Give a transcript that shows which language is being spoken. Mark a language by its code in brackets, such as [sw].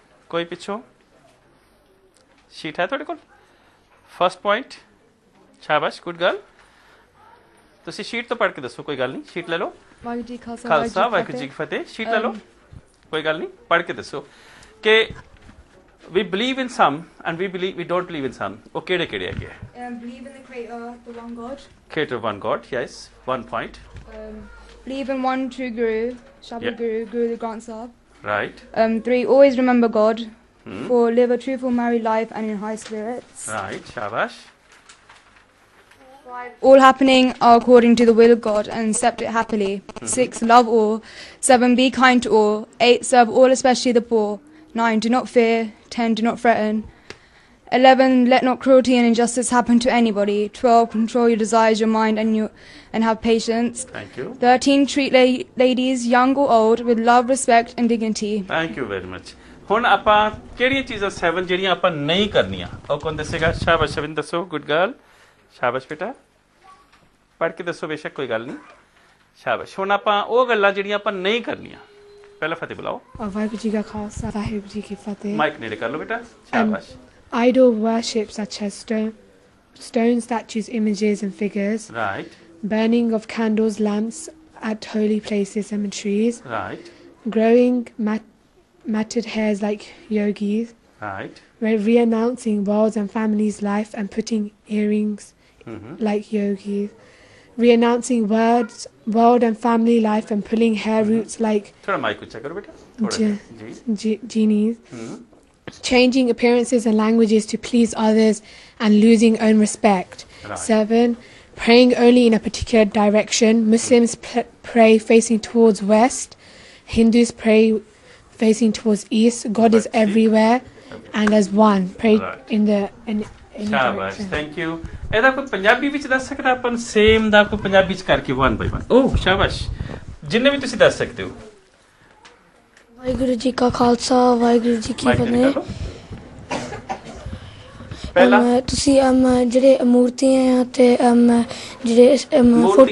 [pa] ਕੋਈ ਪਿੱਛੋਂ ਸ਼ੀਟ ਹੈ ਤੁਹਾਡੇ ਕੋਲ? [en] first point, [pa] ਸ਼ਾਬਾਸ਼, ਗੁੱਡ ਗਰਲ। ਤੁਸੀਂ ਸ਼ੀਟ ਤੋਂ ਪੜ੍ਹ ਕੇ ਦੱਸੋ, ਕੋਈ ਗੱਲ ਨਹੀਂ, ਸ਼ੀਟ ਲੈ ਲਓ। ਵਾਹਿਗੁਰੂ ਜੀ ਕਾ ਖਾਲਸਾ ਵਾਹਿਗੁਰੂ ਜੀ ਕੀ ਫਤਿਹ। ਸ਼ੀਟ ਲੈ ਲਓ, ਕੋਈ ਗੱਲ ਨਹੀਂ, ਪੜ੍ਹ ਕੇ ਦੱਸੋ ਕਿ [en] we believe in some [pa] and we don't believe in some. ਉਹ ਕਿਹੜੇ ਕਿਹੜੇ ਹੈਗੇ? [en] Believe in the creator, the one God. Creator, one God, yes, 1 point. Believe in one true Guru, Shabda Yeah. Guru the Granth Sahib. Right. 3, always remember God. 4, live a truthful married life and in high spirits. Right, shabash. All happening are according to the will of God and accept it happily. 6, love all. 7, be kind to all. 8, serve all, especially the poor. 9, do not fear. 10, do not threaten. 11, let not cruelty and injustice happen to anybody. 12, control your desires, your mind, and have patience. Thank you. 13, treat ladies, young or old, with love, respect and dignity. Thank you very much. [pa] ਹੁਣ ਆਪਾਂ ਕਿਹੜੀਆਂ ਚੀਜ਼ਾਂ 7 ਜਿਹੜੀਆਂ ਆਪਾਂ ਨਹੀਂ ਕਰਨੀਆਂ, ਉਹ ਕੌਣ ਦੱਸੇਗਾ? ਸ਼ਾਬਾਸ਼ ਸ਼ਬਿੰਦ, ਦੱਸੋ। ਗੁੱਡ ਗਰਲ, ਸ਼ਾਬਾਸ਼ ਬੇਟਾ, ਪੜ੍ਹ ਕੇ ਦੱਸੋ, ਬੇਸ਼ੱਕ ਕੋਈ ਗੱਲ ਨਹੀਂ, ਸ਼ਾਬਾਸ਼। ਹੁਣ ਆਪਾਂ ਉਹ ਗੱਲਾਂ ਜਿਹੜੀਆਂ ਆਪਾਂ ਨਹੀਂ ਕਰਨੀਆਂ, ਪਹਿਲਾਂ ਫਤਿਹ ਬੁਲਾਓ। ਵਾਹਿਗੁਰੂ ਜੀ ਕਾ ਖਾਲਸਾ ਵਾਹਿਗੁਰੂ ਜੀ ਕੀ ਫਤਿਹ। ਮਾਈਕ ਨੇੜੇ ਕਰ ਲਓ ਬੇਟਾ, ਸ਼ਾਬਾਸ਼। [en] Idol worship such as stone statues, images and figures. Right. Burning of candles, lamps at holy places, cemeteries. Right. Growing matted hairs like yogis. Right. Re-announcing world's and family's life and putting earrings like yogis. Re-announcing world and family life and pulling hair roots like [pa] ਥੋੜਾ mic ਉੱਚਾ ਕਰੋ ਬੇਟਾ, ਥੋੜਾ ਜੀ। [en] genies. Changing appearances and languages to please others and losing own respect. Right. 7, praying only in a particular direction. Muslims pray facing towards west. Hindus pray facing towards east. God is everywhere and as one. Pray Right. in the [pa] ਸ਼ਾਬਾਸ਼, [en] Thank you. [pa] ਇਹਦਾ ਕੋਈ ਪੰਜਾਬੀ ਵਿੱਚ ਦੱਸ ਸਕਦਾ ਆਪਾਂ ਨੂੰ? Same ਦਾ ਕੋਈ ਪੰਜਾਬੀ ਚ ਕਰਕੇ 1 by 1। ਓਹ ਸ਼ਾਬਾਸ਼, ਜਿੰਨੇ ਵੀ ਤੁਸੀਂ ਦੱਸ ਸਕਦੇ ਹੋ। ਵਾਹਿਗੁਰੂ ਜੀ ਕਾ ਖਾਲਸਾ ਵਾਹਿਗੁਰੂ ਜੀ ਕੀ ਮਾਈਕ ਨੇੜੇ ਕਰ ਫਤਿਹ। ਲਓ। ਪਹਿਲਾ ਤੁਸੀਂ ਜਿਹੜੇ ਮੂਰਤੀਆਂ ਆ ਤੇ ਜਿਹੜੇ ਫੋਟੋਆਂ